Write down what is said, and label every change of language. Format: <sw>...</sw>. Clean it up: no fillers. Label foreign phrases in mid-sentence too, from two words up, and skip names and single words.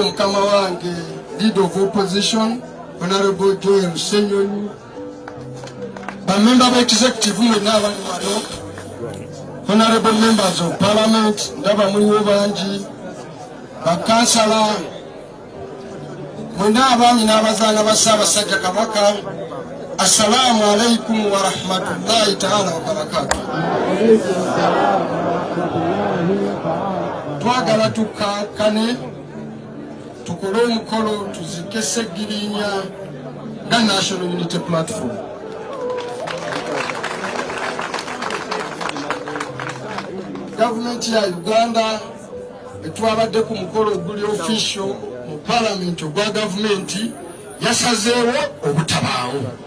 <lg>Mukama wange,</lg> <en>Leader of Opposition,</en> <lg>Honorable Joel Senyonyi,</lg> <en>Member of Executive</en> <lg>mwenna abali wano,</lg> <en>Honorable Members of Parliament,</en> <lg>ndaba muliwo bangi, bakansala, mwenna abaami n'abazaana ba Ssaabasajja Kabaka,</lg> <ar>السلام عليكم ورحمة الله تعالى وبركاته.</ar> <lg>Twagala tukankane tukole omukolo tuzike Ssegirinnya nga National Unity Platform. Gavumenti ya Uganda etwabadde ku mukolo oguli official mu Parliament ogwa gavumenti yasazeewo obutabaawo.</lg>